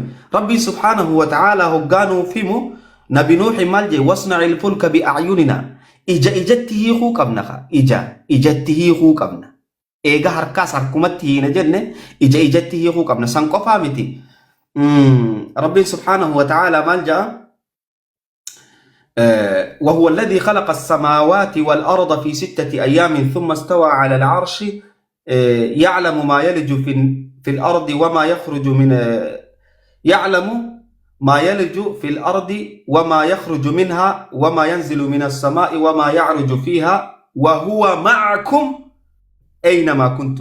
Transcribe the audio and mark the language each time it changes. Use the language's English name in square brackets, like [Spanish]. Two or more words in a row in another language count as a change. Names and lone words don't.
[Oromo] Rabbi [Arabic] سبحانه وتعالى [Oromo] hoggaanuu fimu Nabi Nuuhi maal jee [Arabic] واصنع الفلك بأعيننا [Oromo] ijatti hiikuu qabna ijatti hiikuu qabna eega harkaas harkumatti hiina jenne ijatti hiikuu qabna san qofaa miti. [Arabic] ربي سبحانه وتعالى [Oromo] maal jaa [Arabic] وهو الذي خلق السماوات والأرض في 6 أيام ثم استوى على العرش يعلم ما يلج في الأرض وما يخرج من يعلم ما يلج في الأرض وما يخرج منها وما ينزل من السماء وما يعرج فيها وهو معكم أينما كنتم.